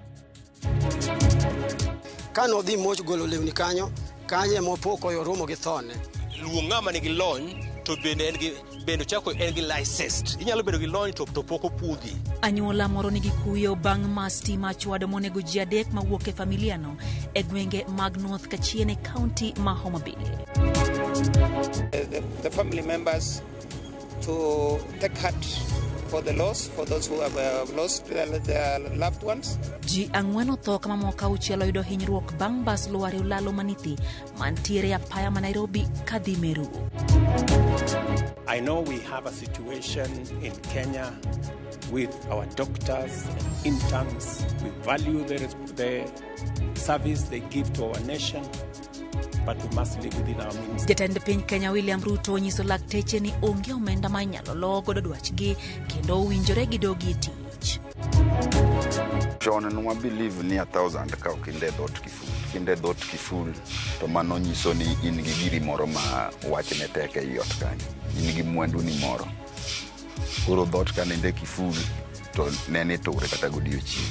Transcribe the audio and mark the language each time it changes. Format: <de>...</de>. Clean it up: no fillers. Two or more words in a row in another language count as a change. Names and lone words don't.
<luo>kano dhi moch golo lewni kanyo kanye mopoko yoromo gi thone luongama nigi lony to bende chako en gi licensed inyalo bedo gi lony to poko pudhi anyuola moro nigi kuyo bang' mastima chwado monego ji adek mawuok e familiano e gwenge mag North Kachiene County ma Homa Bay.</luo> <en>The family members to take heart for the loss, for those who have lost their loved ones.</en> <luo>Ji ang'wen otho kama moko auchiel oyudo hinyruok bang' bas luare ulalo manithi mantiere apaya ma Nairobi kadhi Meru.</luo> <en>I know we have a situation in Kenya with our doctors and interns. We value the service they give to our nation, but we must live within our means.</en> <luo>Jatend piny Kenya William Ruto nyiso lakteche ni onge omenda ma inyalo lo godo dwachgi kendo owinjore gidogi tich. Chon nwa believe ni 1,000 ka kinde dot kiful to mano nyiso ni in gi giri moro ma wachne tek e yot kanyo in gi mwandu ni moro koro dot kaninde kiful to nene tore kata godiochieng'</luo>